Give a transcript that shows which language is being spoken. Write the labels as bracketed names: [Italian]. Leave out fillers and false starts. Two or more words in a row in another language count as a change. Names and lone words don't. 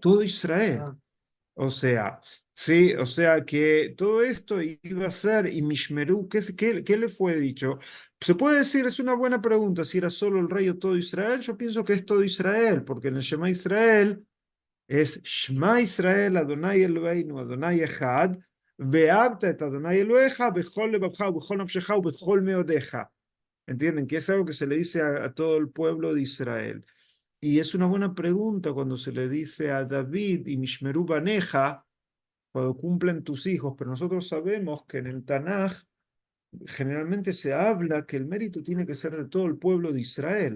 [Spanish] todo Israel. O sea, sí, o sea que todo esto iba a ser, y Mishmeru, ¿qué le fue dicho? Se puede decir, es una buena pregunta, si era solo el rey o todo Israel. Yo pienso que es todo Israel, porque en el [Hebrew] שמע ישראל אדני אלהינו אדני אחד ואהבת את אדני אלהיך בכל לבבך בכל נפשך בכל מאדך. [Spanish] ¿Entienden? Que es algo que se le dice a todo el pueblo de Israel. Y es una buena pregunta cuando se le dice a David y [Hebrew] ישמרו בניך, [Spanish] cuando cumplen tus hijos, pero nosotros sabemos que en el Tanaj generalmente se habla que el mérito tiene que ser de todo el pueblo de Israel.